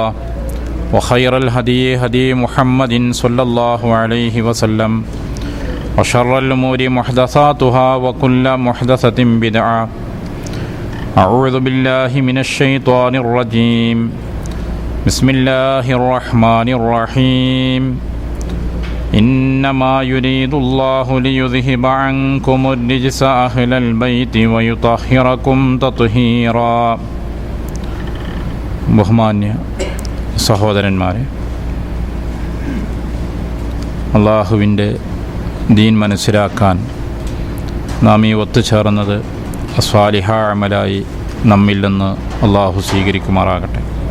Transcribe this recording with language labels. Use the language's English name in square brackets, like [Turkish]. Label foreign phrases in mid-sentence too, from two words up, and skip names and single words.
[Arabic] وخير الهدي هدي محمد صلى الله عليه وسلم وشر الأمور محدثاتها وكل محدثة بدعة أعوذ بالله من الشيطان الرجيم بسم الله الرحمن الرحيم إنما يريد الله ليذهب عنكم الرجس أهل البيت ويطهركم تطهيرا. [Malayalam] ബഹുമാന്യ സഹോദരന്മാരെ, അള്ളാഹുവിൻ്റെ ദീൻ മനസ്സിലാക്കാൻ നാം ഈ ഒത്തുചേർന്നത് [Arabic] صالحة عملا [Malayalam] നമ്മിൽ നിന്ന് അള്ളാഹു സ്വീകരിക്കുമാറാകട്ടെ.